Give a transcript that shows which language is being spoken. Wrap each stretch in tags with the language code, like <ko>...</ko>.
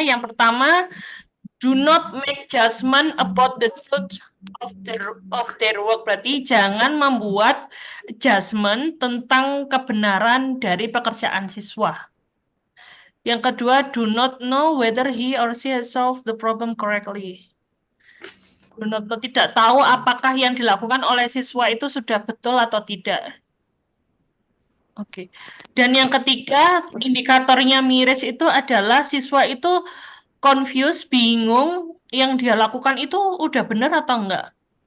<id>Yang pertama,</id> <en>do not make judgment about the truth of their work.</en> <id>Berarti jangan membuat judgment tentang kebenaran dari pekerjaan siswa. Yang kedua,</id> <en>do not know whether he or she has solved the problem correctly. Do not know,</en> <id>tidak tahu apakah yang dilakukan oleh siswa itu sudah betul atau tidak. Oke. Dan yang ketiga, indikatornya miris itu adalah siswa itu confused, bingung, yang dia lakukan itu udah benar atau enggak.</id>